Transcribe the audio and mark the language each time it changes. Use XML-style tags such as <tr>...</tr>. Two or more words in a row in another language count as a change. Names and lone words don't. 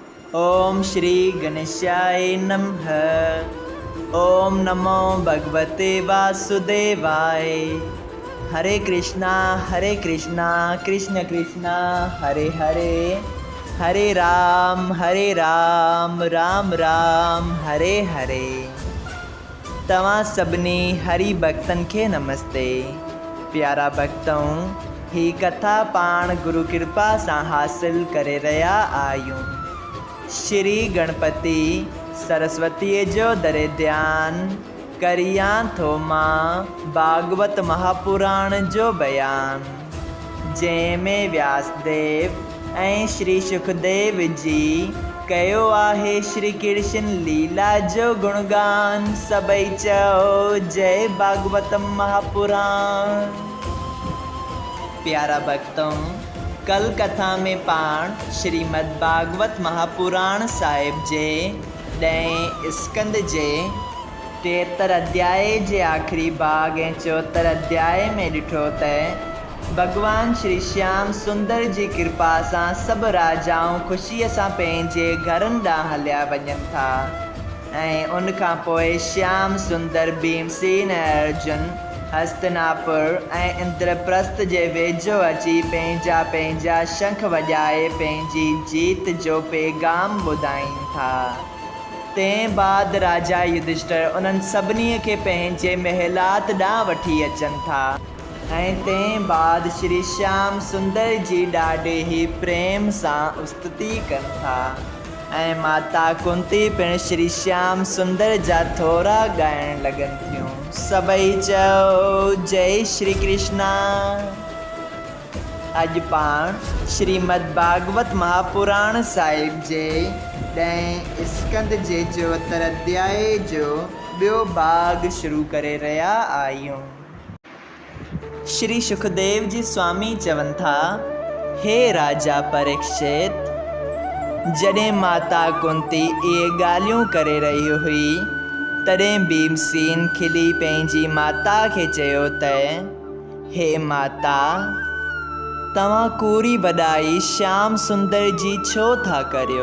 <sa>ओम श्री गणेशाय नमः। ओम नमो भगवते वासुदेवाय। हरे कृष्णा कृष्ण कृष्णा हरे हरे, हरे राम राम राम हरे हरे।</sa> <sd>तव्हां सभिनी हरि भक्तन के नमस्ते। प्यारा भक्तों, ही कथा पाण गुरु कृपा से हासिल करे रहा आयूं। श्री गणपति सरस्वती जो दरे ध्यान करिया थो मां भागवत महापुराण जो बयान, जैमें व्यासदेव ऐं श्री सुखदेव जी कयो आहे श्री कृष्ण लीला जो गुणगान। सबई चओ जय भागवत महापुराण। प्यारा भक्तों, कल कथा में पाण श्रीमद् भागवत महापुराण साहिब जे 10 स्कंद जे 73 अध्याय जे आखिरी भाग ऐं 74 अध्याय में ॾिठो त भगवान श्री श्याम सुंदर जी कृपा सां सब राजाऊं खुशीअ सां पंहिंजे घरनि ॾांहुं हलिया वञनि था ऐं उन खां पोइ श्याम सुंदर भीमसेन ऐं अर्जुन हस्तिनापुर ऐं इंद्रप्रस्थ जे वेझो अची पंहिंजा पंहिंजा शंख वॼाए पंहिंजी जीत जो पैगाम ॿुधाइनि था। तंहिं बाद राजा युधिष्ठिर उन्हनि सभिनी खे पंहिंजे महलात ॾांहुं वठी अचनि था ऐं तंहिं बाद श्री श्याम सुंदर जी ॾाढे ई प्रेम सां स्तुति कनि था ऐं माता कुंती पिणु श्री श्याम सुंदर जा थोरा ॻाइण लॻनि थियूं। सबई चओ जय श्री कृष्णा। अॼु पाण श्रीमद् भागवत महापुराण साहिब जे 10 स्कंद जे 74 अध्याय जो ॿियो भाग शुरू करे रहिया आहियूं। श्री सुखदेव जी स्वामी चवनि था, हे राजा परीक्षित, जॾहिं माता कुंती इहे ॻाल्हियूं करे रही हुई तॾहिं भीमसेन खिली पंहिंजी माता खे चयो त हे माता, तव्हां कूड़ी वॾाई श्याम सुंदर जी छो था करियो?</sd>